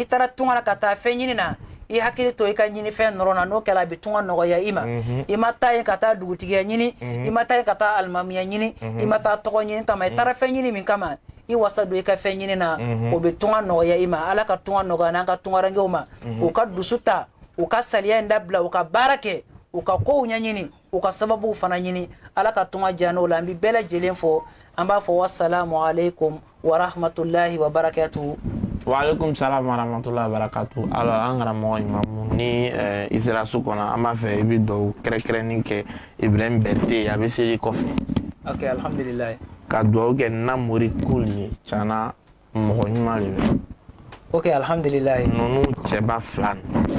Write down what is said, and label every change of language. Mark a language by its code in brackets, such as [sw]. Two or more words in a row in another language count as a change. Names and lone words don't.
[bm] taara tunga la ka taa fɛn ɲini na i hakili to i ka ɲini fɛn nɔrɔ na n'o kɛra a bɛ tunga nɔgɔya i ma i ma taa yen ka taa dugutigiya ɲini i ma taa yen ka taa alimamiya ɲini i ma taa tɔgɔ ɲini kama i taara fɛn ɲini min kama i wasa don i ka fɛn ɲini na o bɛ tunga nɔgɔya i ma Ala ka tunga nɔgɔya n'an ka tungarankew ma u ka dusu ta u ka saliya in dabila u ka baara kɛ u ka kow ɲɛɲini u ka sababuw fana ɲini Ala ka tunga diya n'o la an bɛ bɛɛ lajɛlen fo an b'a fɔ [ar] والسلام عليكم ورحمة الله وبركاته. وعليكم السلام ورحمة الله وبركاته. [bm] Alors an karamɔgɔ imamu ni i sera so kɔnɔ an b'a fɛ i bɛ duwawu kɛrɛnkɛrɛnnen kɛ Ibrahim Berete a bɛ seli kɔfɛ. [ar] Ok alhamdulillah. [bm] Ka duwawu kɛ Namori Kul ye tiɲɛna mɔgɔ ɲuman de bɛ. [ar] Ok alhamdulillah. [bm] Ninnu cɛba fila nin.